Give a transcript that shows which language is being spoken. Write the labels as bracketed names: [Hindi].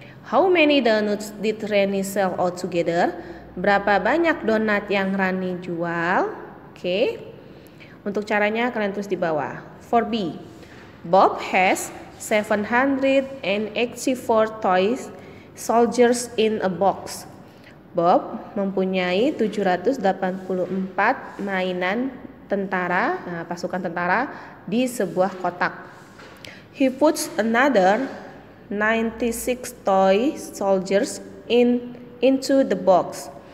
[English] How many donuts did Rani sell altogether? [Indonesian] Berapa banyak donat yang Rani jual? Oke. Untuk caranya kalian tulis di bawah. [English] For B, Bob has 784 toys soldiers in a box. [Indonesian] Bob mempunyai 784 mainan tentara, pasukan tentara di sebuah kotak. [English] He puts another 96 toy soldiers into the box.